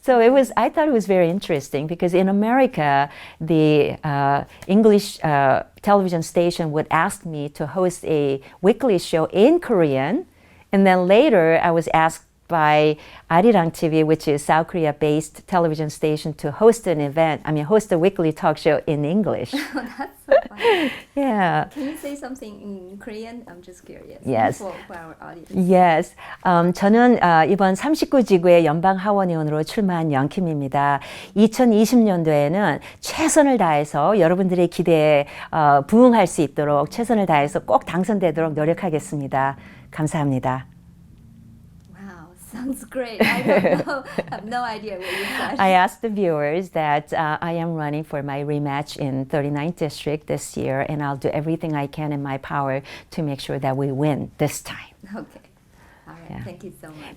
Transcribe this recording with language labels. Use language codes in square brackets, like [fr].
[en] So I thought it was very interesting because in America, the English television station would ask me to host a weekly show in Korean. And then later, I was asked by Arirang TV, which is South Korea-based television station, to host a weekly talk show in English. That's so funny. Yeah. Can you say something in Korean? I'm just curious. Yes. For our audience. Yes. [ko] 저는 이번 39지구의 연방 하원의원으로 출마한 영킴입니다. 2020년도에는 최선을 다해서 여러분들의 기대에 부응할 수 있도록 최선을 다해서 꼭 당선되도록 노력하겠습니다. 감사합니다. [en] Sounds great. I don't know. I have no idea what you said. I asked the viewers that I am running for my rematch in 39th District this year, and I'll do everything I can in my power to make sure that we win this time. Okay. All right. Yeah. Thank you so much.